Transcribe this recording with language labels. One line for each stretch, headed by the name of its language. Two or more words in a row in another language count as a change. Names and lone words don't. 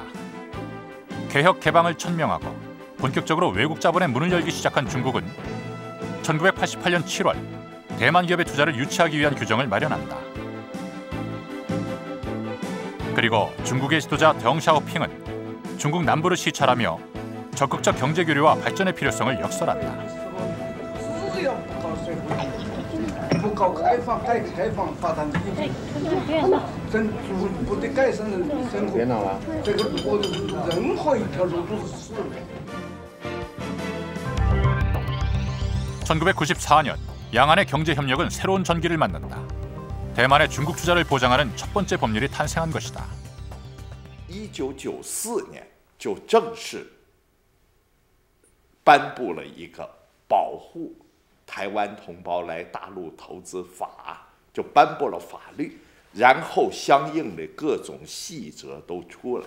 Korean: 개혁 개방을 천명하고 본격적으로 외국 자본의 문을 열기 시작한 중국은 1988년 7월 대만 기업의 투자를 유치하기 위한 규정을 마련한다. 그리고 중국의 지도자 덩샤오핑은 중국 남부를 시찰하며 적극적 경제 교류와 발전의 필요성을 역설한다.
Chinese: 不搞开放，改革开放发展经济，真不得改善人生活。这个我任何一条路都是死路。
Korean: 1994년 양안의 경제 협력은 새로운 전기를 맞는다. 대만의 중국 투자를 보장하는 첫 번째 법률이 탄생한 것이다.
Chinese: 1994 年就正式颁布了一个保护 台湾同胞来大陆投资法，就颁布了法律，然后相应的各种细则都出来了。